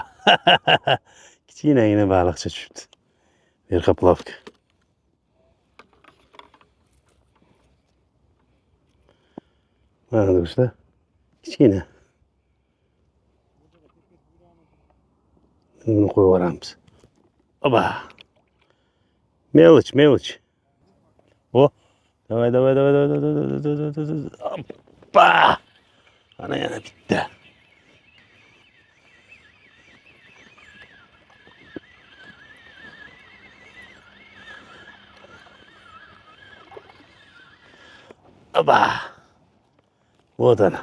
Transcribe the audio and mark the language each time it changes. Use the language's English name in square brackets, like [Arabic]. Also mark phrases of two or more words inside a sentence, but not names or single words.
[Uzbek] Kichkinagina baliqcha tushibdi. Verxoplovka. Mana do'stlar. Kichkina. Buni qo'yib yuboramiz. Oba. [Russian] Mелочь, mелочь. O. Давай, давай, давай, давай, давай, давай, давай, давай, давай. [Uzbek] Hoppa. Ana yana bitta. Oba. Вот ana.